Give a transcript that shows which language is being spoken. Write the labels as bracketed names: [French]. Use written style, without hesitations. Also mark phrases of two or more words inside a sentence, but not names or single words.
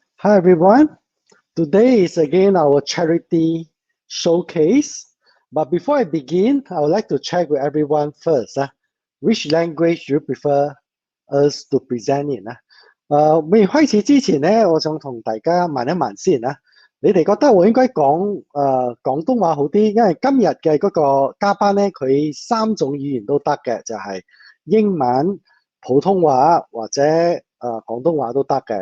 [English] Hi everyone. Today is again our charity showcase. But before I begin, I would like to check with everyone first. Which language you prefer us to present in? [Cantonese] 未開始之前咧，我想同大家問一問先啊。你哋覺得我應該講廣東話好啲？因為今日嘅嗰個嘉賓咧，佢三種語言都得嘅，就係英文、普通話或者廣東話都得嘅。